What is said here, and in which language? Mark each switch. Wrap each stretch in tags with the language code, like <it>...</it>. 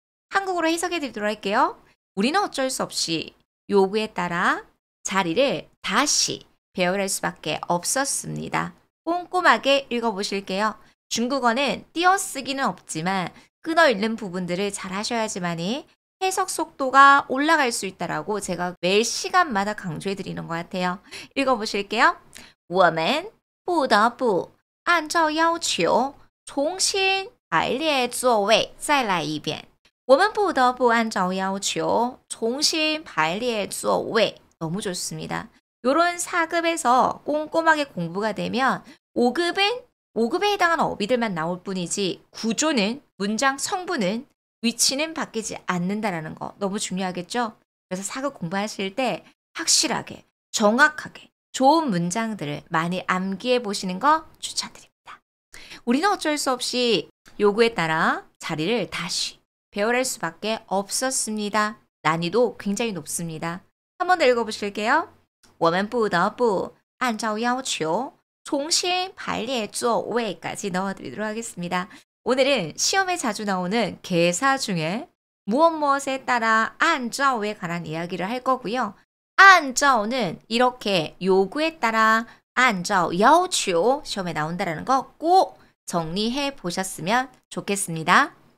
<ko>한국어로 해석해 드리도록 할게요. 우리는 어쩔 수 없이 요구에 따라 자리를 다시 배열할 수밖에 없었습니다. 꼼꼼하게 읽어보실게요. 중국어는 띄어쓰기는 없지만 끊어 읽는 부분들을 잘 하셔야지만이 해석 속도가 올라갈 수 있다라고 제가 매 시간마다 강조해 드리는 것 같아요. 읽어보실게요.</ko> <zh>我们不得不按照要求重新排列座位再来一遍。我们不得不按照要求重新排列座位。</zh> <ko>너무 좋습니다. 요런 4급에서 꼼꼼하게 공부가 되면 5급은 5급에 해당하는 어휘들만 나올 뿐이지 구조는 문장 성분은 위치는 바뀌지 않는다라는 거 너무 중요하겠죠? 그래서 4급 공부하실 때 확실하게 정확하게 좋은 문장들을 많이 암기해 보시는 거 추천드립니다. 우리는 어쩔 수 없이 요구에 따라 자리를 다시 배열할 수밖에 없었습니다. 난이도 굉장히 높습니다. 한 번 더 읽어보실게요.</ko> <zh>我们不得不按照要求重新排列座位</zh> <ko>까지 넣어드리도록 하겠습니다. 오늘은 시험에 자주 나오는 개사 중에 무엇무엇에 따라 按照에 관한 이야기를 할 거고요. 按照는 이렇게 요구에 따라</ko> <zh>按照要求</zh> <ko>시험에 나온다는 거 꼭 정리해 보셨으면 좋겠습니다.</ko>